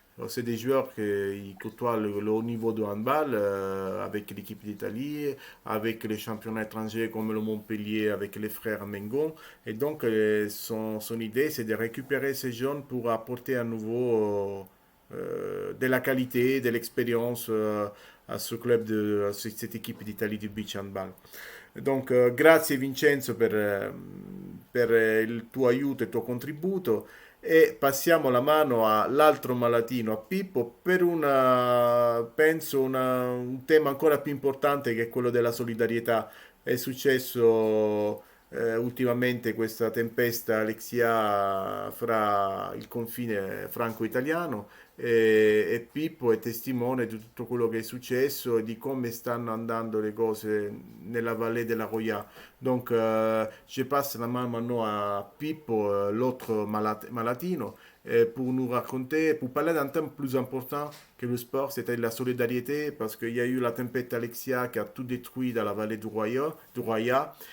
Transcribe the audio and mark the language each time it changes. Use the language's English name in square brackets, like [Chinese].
[French] C'est des joueurs qui côtoient le haut niveau de handball avec l'équipe d'Italie, avec les championnats étrangers comme le Montpellier, avec les frères Mengon. Et donc son idée, c'est de récupérer ces jeunes pour apporter à nouveau de la qualité, de l'expérience a ce club, a cette équipe d'Italie du beach handball. [Italian] Donc grazie Vincenzo per il tuo aiuto e il tuo contributo e passiamo la mano all'altro malatino, a Pippo, per penso un tema ancora più importante che è quello della solidarietà. È successo ultimamente questa tempesta Alexia fra il confine franco-italiano e Pippo è testimone di tutto quello che è successo e di come stanno andando le cose nella Vallée de la Roya. [French] Donc je passe la main maintenant à Pippo, l'autre malatino, pour nous raconter, pour parler d'un thème plus important que le sport, c'était la solidarité, parce qu'il y a eu la tempête Alexia qui a tout détruit dans la vallée du Roya.